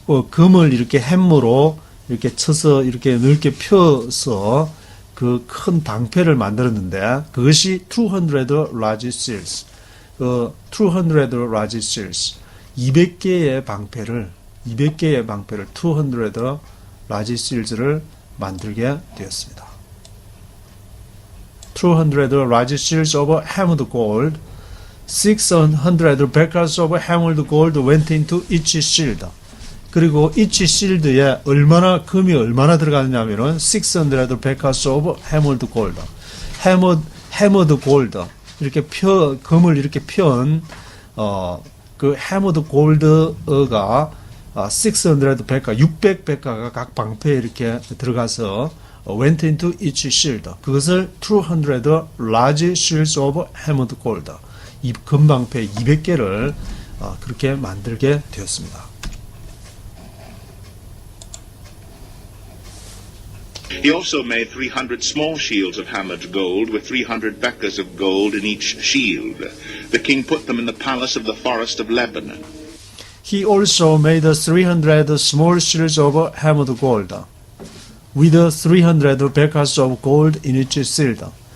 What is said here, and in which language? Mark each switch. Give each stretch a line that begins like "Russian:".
Korean: 금을 이렇게 햄머로 이렇게 쳐서 이렇게 넓게 펴서 그 큰 방패를 만들었는데 그것이
English: 200 large shields. 200 large shields.
Korean: 200개의 방패를
English: 200 large shields
Korean: 를 만들게 되었습니다.
English: 200 large shields of hammered gold. 600 beckers of hammered gold went into each shield.
Korean: 그리고 each shield에 금이 얼마나 들어가느냐면은
English: 600 beckers of hammered gold. hammered gold.
Korean: 이렇게 금을 이렇게 편, 그 hammered gold가 600 베카, 600 베카가 각 방패에 이렇게 들어가서
English: went into each shield.
Korean: 그것을
English: 200 large shields of hammered gold.
Korean: 이 금방패 200개를 그렇게 만들게 되었습니다.
English: He also made 300 small shields of hammered gold with 300 beckers of gold in each shield. The king put them in the palace of the forest of Lebanon. He also made 300 small shields of hammered gold with 300 beckers of gold in each shield.